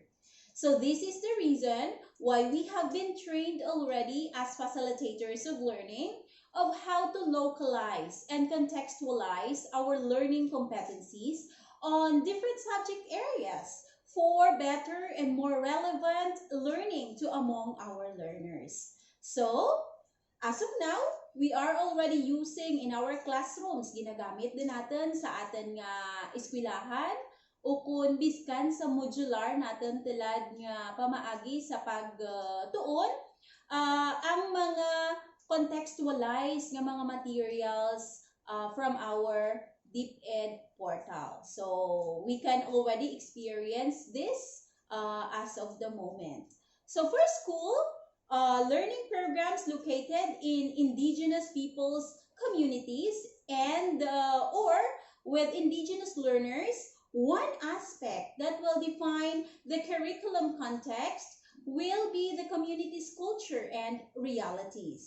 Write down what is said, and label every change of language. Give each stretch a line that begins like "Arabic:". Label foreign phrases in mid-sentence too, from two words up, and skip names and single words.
English: So this is the reason why we have been trained already as facilitators of learning of how to localize and contextualize our learning competencies on different subject areas for better and more relevant learning to among our learners. So, as of now, we are already using in our classrooms,
Hiligaynon: ginagamit din natin sa atin nga eskwelahan o kung biskan sa modular natin tilad nga pamaagi sa pagtuon ang mga contextualized nga mga
English: materials from our DepEd portal. So we can already experience this as of the moment. So for school, learning programs located in indigenous peoples communities and or with indigenous learners, one aspect that will define the curriculum context will be the community's culture and realities.